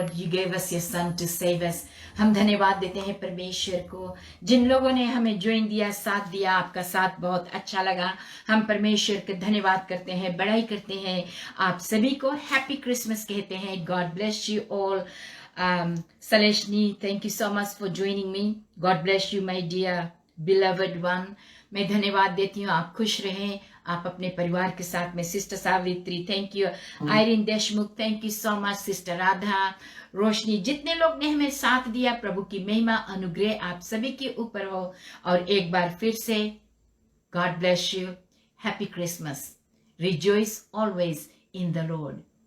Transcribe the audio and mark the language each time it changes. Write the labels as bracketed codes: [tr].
[en] gave us your son to save us. [hi] हम धन्यवाद देते हैं परमेश्वर को, जिन लोगों ने हमें ज्वाइन दिया, साथ दिया, आपका साथ बहुत अच्छा लगा। हम परमेश्वर का धन्यवाद करते हैं, बड़ाई करते हैं। आप सभी को हैप्पी क्रिसमस कहते हैं। [en] God bless you all. Saleshni, thank you so much for joining me. God bless you, my dear beloved one. [hi] मैं धन्यवाद देती हूँ। आप खुश रहें, आप अपने परिवार के साथ में। Sister Savitri, thank you. Irene Deshmukh, thank you so much. Sister Radha, रोशनी, जितने लोग ने हमें साथ दिया, प्रभु की महिमा अनुग्रह आप सभी के ऊपर हो। और एक बार फिर से [en] God bless you, happy Christmas. Rejoice always in the Lord.